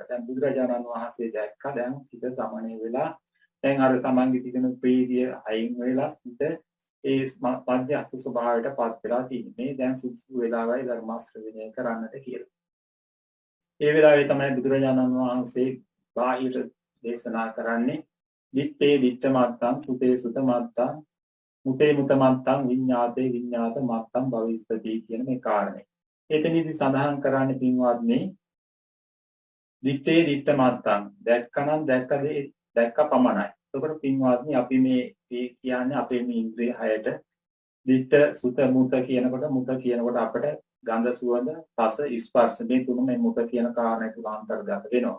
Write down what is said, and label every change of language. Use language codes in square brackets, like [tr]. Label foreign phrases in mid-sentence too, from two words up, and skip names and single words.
[si] දැන් බුදුරජාණන් වහන්සේ දැක්කා දැන් සිත සමනය වෙලා දැන් අර සමන්ගේ තිබෙන ප්‍රීතිය අයින් වෙලා සිත ඒ මධ්‍යස්ථ ස්වභාවයට පත් වෙලා තියෙන්නේ. දැන් සුදුසු වෙලාවයි ධර්ම ශ්‍රවණය කරන්නට කියලා. ඒ වෙලාවේ තමයි බුදුරජාණන් වහන්සේ බාහිර දේශනා කරන්නේ [pi] දිත්තේ දිත්ත මත්තං සුතේ සුත මත්තං මුතේ මුත මත්තං විඤ්ඤාතේ විඤ්ඤාත මත්තං භවිස්සති [si] කියන මේ කාරණේ. එතනදී සඳහන් කරන්නේ පින්වත්නි [pi] දිත්තේ දිත්ත මත්තං [si] දැක්කනම් දැක්ක පමණයි. එතකොට පින්වත්නි අපි මේ කියන්නේ අපේ මේ ඉන්ද්‍රිය හයට [pi] දිත්ත සුත මුත [si] කියනකොට මුත කියනකොට අපිට ගන්ධ සුවඳ රස ස්පර්ශ මේ තුන මේ මුත කියන කාරණේ තුල අන්තර්ගත වෙනවා.